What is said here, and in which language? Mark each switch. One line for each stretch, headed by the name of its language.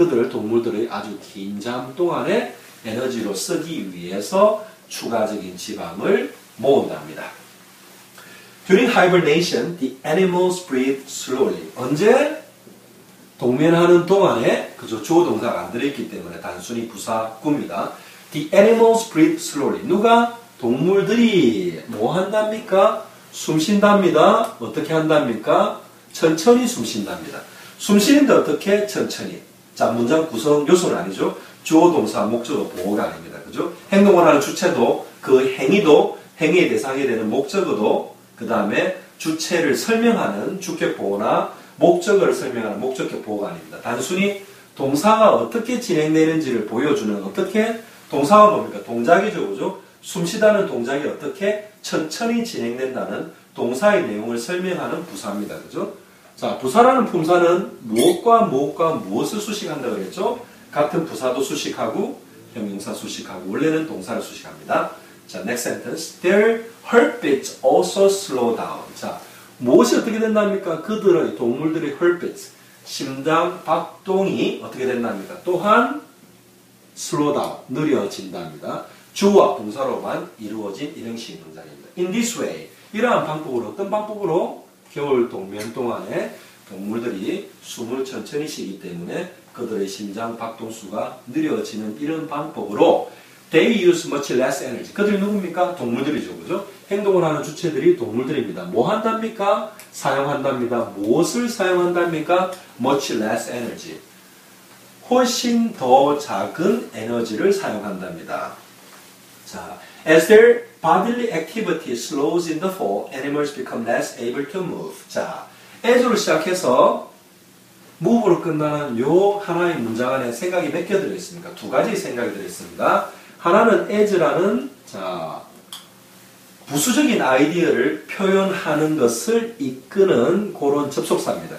Korean: 동물들의 아주 긴 잠 동안에 에너지로 쓰기 위해서 추가적인 지방을 모은답니다.
English: During hibernation, the animals breathe slowly.
Korean: 언제? 동면하는 동안에, 그죠? 주어 동사가 안 들어있기 때문에 단순히 부사구입니다.
English: The animals breathe slowly.
Korean: 누가? 동물들이 뭐 한답니까? 숨 쉰답니다. 어떻게 한답니까? 천천히 숨 쉰답니다. 숨 쉬는데 어떻게? 천천히. 자, 문장 구성 요소는 아니죠. 주어 동사 목적어 보호가 아닙니다. 그죠? 행동을 하는 주체도 그 행위도 행위의 대상이 되는 목적어도 그 다음에 주체를 설명하는 주격 보호나 목적어를 설명하는 목적격 보호가 아닙니다. 단순히 동사가 어떻게 진행되는지를 보여주는 어떻게 동사가 뭡니까? 동작이죠. 그죠? 숨쉬다는 동작이 어떻게 천천히 진행된다는 동사의 내용을 설명하는 부사입니다. 그죠? 자, 부사라는 품사는 무엇과 무엇을 수식한다고 그랬죠? 같은 부사도 수식하고 형용사 수식하고 원래는 동사를 수식합니다.
English: 자, next sentence. Their heartbeats also slow down.
Korean: 자, 무엇이 어떻게 된답니까? 동물들의 heartbeats, 심장 박동이 어떻게 된답니까? 또한 slow down, 느려진답니다. 주와 동사로만 이루어진 일형식 문장입니다.
English: In this way,
Korean: 이러한 방법으로, 어떤 방법으로? 겨울 동면 동안에 동물들이 숨을 천천히 쉬기 때문에 그들의 심장 박동수가 느려지는 이런 방법으로
English: They use much less energy.
Korean: 그들이 누굽니까? 동물들이죠. 그죠? 행동을 하는 주체들이 동물들입니다. 뭐 한답니까? 사용한답니다. 무엇을 사용한답니까?
English: Much less energy.
Korean: 훨씬 더 작은 에너지를 사용한답니다.
English: 자, as their bodily activity slows in the fall, animals become less able to move.
Korean: 자, as로 시작해서 move로 끝나는 요 하나의 문장 안에 생각이 몇 개 들어있습니까? 두 가지 생각이 들어있습니다. 하나는 as라는 부수적인 아이디어를 표현하는 것을 이끄는 그런 접속사입니다.